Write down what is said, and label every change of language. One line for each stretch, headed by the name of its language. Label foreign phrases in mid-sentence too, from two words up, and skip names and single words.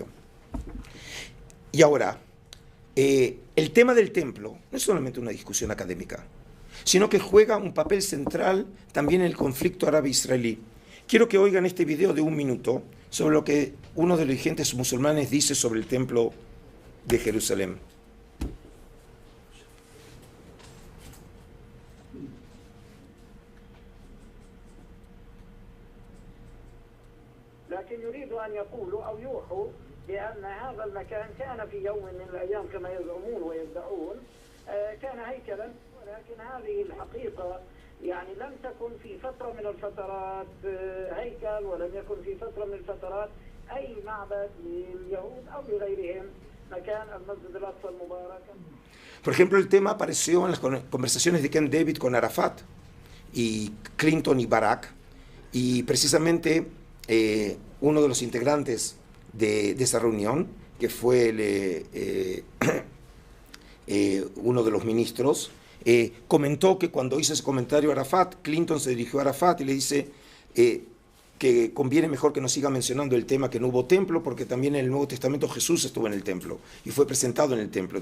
Spanish: Y ahora, el tema del templo no es solamente una discusión académica, sino que juega un papel central también en el conflicto árabe-israelí. Quiero que oigan este video de 1 minuto sobre lo que uno de los dirigentes musulmanes dice sobre el templo de Jerusalén.
Arabic: لكن يريدوا أن يقولوا أو يوحوا بأن هذا المكان كان في يوم من الأيام كما يزعمون ويدعون كان هيكلا، ولكن هذه الحقيقة يعني لم تكن في فترة من الفترات هيكل، ولم يكن في فترة من الفترات أي معبد لليهود أو لغيرهم مكان المسجد الأقصى المبارك.
Spanish: Por ejemplo, el tema apareció en las conversaciones de Camp David con Arafat y Clinton y Barack, y precisamente uno de los integrantes de esa reunión, que fue uno de los ministros, comentó que cuando hizo ese comentario a Arafat, Clinton se dirigió a Arafat y le dice que conviene mejor que no siga mencionando el tema que no hubo templo, porque también en el Nuevo Testamento Jesús estuvo en el templo y fue presentado en el templo.